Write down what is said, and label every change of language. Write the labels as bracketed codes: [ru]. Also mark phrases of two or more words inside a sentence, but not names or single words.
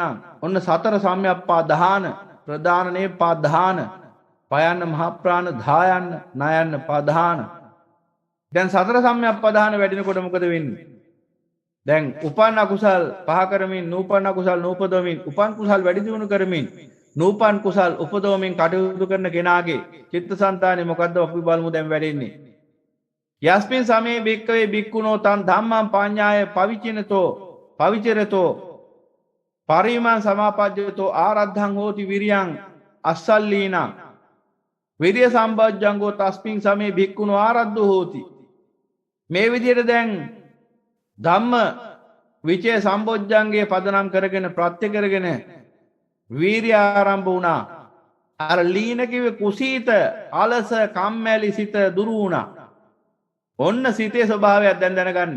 [si] ඔන්න සතර සම්‍යක්පදාන ප්‍රදානනේ පදාන පයන්න මහප්‍රාණ දායන්න නයන්න පදාන. දැන් සතර සම්‍යක්පදාන වැඩිනකොට මොකද වෙන්නේ? දැන් උපන් අකුසල් පහ කරමින් නූපන් අකුසල් නූපදවමින් උපන් කුසල් වැඩි දියුණු කරමින් නූපන් කුසල් උපදවමින් කටයුතු කරන කෙනාගේ චිත්තසංතානෙ මොකද්ද අපි බලමු දැන් වැඩෙන්නේ? [pi] යස්මින් සමේ බික්කවේ බික්කුණෝ තන් ධම්මං පඤ්ඤාය පවිචිනතෝ පවිචරතෝ පරිමං සමාපජ්ජතෝ ආරද්ධං හෝති විරියං අස්සල්ලීනා. විරිය සම්බොජ්ජංගෝ තස්මින් සමේ බික්කුණෝ ආරද්ධෝ හෝති. [si] මේ විදිහට දැන් ධම්ම විචේ සම්බොජ්ජංගේ පදනම් කරගෙන ප්‍රත්‍ය කරගෙන වීරිය ආරම්භ වුණා. අර ලීන කිව්වේ කුසීත අලස කම්මැලි සිත දුරු වුණා. ඔන්න සිතේ ස්වභාවයක් දැන් දැනගන්න.